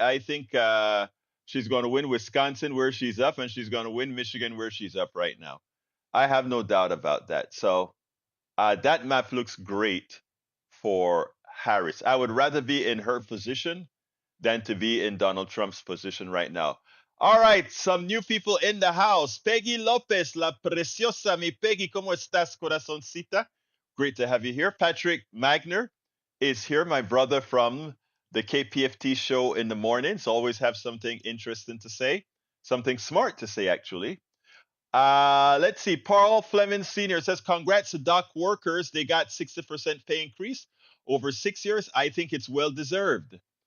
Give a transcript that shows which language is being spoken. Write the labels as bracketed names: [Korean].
[English] I think she's going to win Wisconsin where she's up, and she's going to win Michigan where she's up right now. I have no doubt about that. So that map looks great for Harris. I would rather be in her position than to be in Donald Trump's position right now. All right, some new people in the house. [Spanish] Peggy Lopez, la preciosa, mi Peggy, ¿cómo estás, corazoncita? [English] Great to have you here. Patrick Magner is here, my brother from the KPFT show in the mornings. Always have something interesting to say, something smart to say, actually. Let's see. Paul Fleming Sr. says, congrats to dock workers. They got 60% pay increase over 6 years. I think it's well deserved.